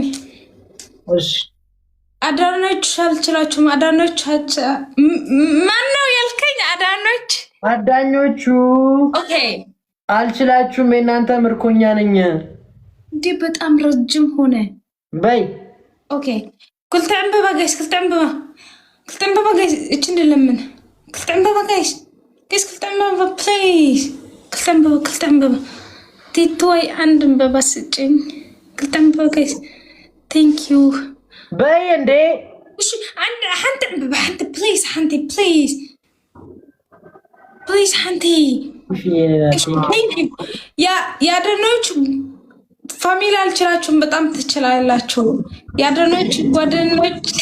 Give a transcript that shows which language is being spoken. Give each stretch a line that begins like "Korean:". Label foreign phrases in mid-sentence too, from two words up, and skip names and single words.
Amharic: እሺ አዳኖች አልችላችሁም። አዳኖች ማን ነው ያልከኝ? አዳኞቹ ኦኬ አልችላችሁም፣ የእናንተ ምርኮኛ ነኝ። እንዴ በጣም ረጅም ሆነ በይ።
Tigrinya: ኦኬ ክልተ ዕንበባ ጋይስ፣ ክልተ ዕንበባ ጋይስ።
Amharic: እቺ እንደለምን
Tigrinya: ክልተ ዕንበባ ጋይስ፣ ክልተ ዕንበባ ፕሊዝ፣ ክልተ ዕንበባ ቲቶይ
Amharic: አንድ ዕንበባ ስጭኝ።
Tigrinya: ክልተ ዕንበባ
English: guys thank you
Amharic: በይ። እንዴ እሺ አንድ ዕንበባ አንተ ፕሊዝ፣ አንተ ፕሊዝ አንተ የአዳኖች ፋሚሊ አልችላችሁም፣ በጣም ትችላላችሁ። የአዳኖች ጓደኞች